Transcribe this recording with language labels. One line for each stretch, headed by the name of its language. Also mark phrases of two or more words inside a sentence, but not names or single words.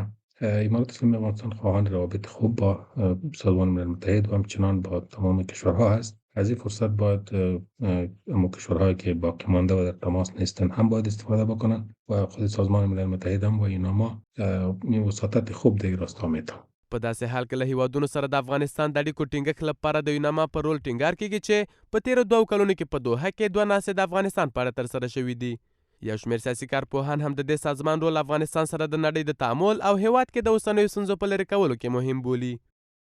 Persian: امارات اسلامی افغانستان خواهان روابط خوب با سازمان ملل متحد و همچنان با تمام کشورها است. از این فرصت باید اما کشورهایی که باقی مانده و در تماس نیستند هم باید استفاده بکنند و خود سازمان ملل متحد هم و یوناما وساطت خوب در راستا میتونه.
Pashto: په داسې حال کې له هیوادونو سره د افغانستان د اړیکو ټینګښت لپاره د یوناما پر رول ټینګار کیږي چې په تیرو 2 کلونو کې په دوحه کې 2 ناستې د افغانستان په اړه ترسره شوي دي. یو شمېر سیاسي کارپوهان هم د دې سازمان رول افغانستان سره د نړۍ د تعامل او هیواد کې د اوسنیو ستونزو په لرې کولو کې مهم بولي.